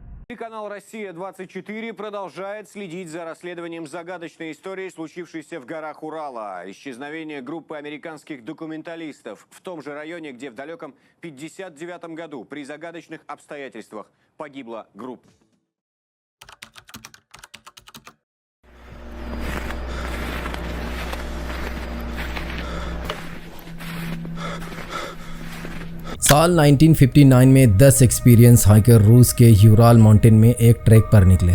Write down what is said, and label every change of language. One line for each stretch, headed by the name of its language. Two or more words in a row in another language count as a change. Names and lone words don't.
Russian: Канал «Россия-24» продолжает следить за расследованием загадочной истории, случившейся в горах Урала. Исчезновение группы американских документалистов в том же районе, где в далеком 1959 году при загадочных обстоятельствах погибла группа.
Hindi: साल 1959 में 10
English: experience hiker
Hindi: रूस के यूराल माउंटेन में एक ट्रैक पर निकले।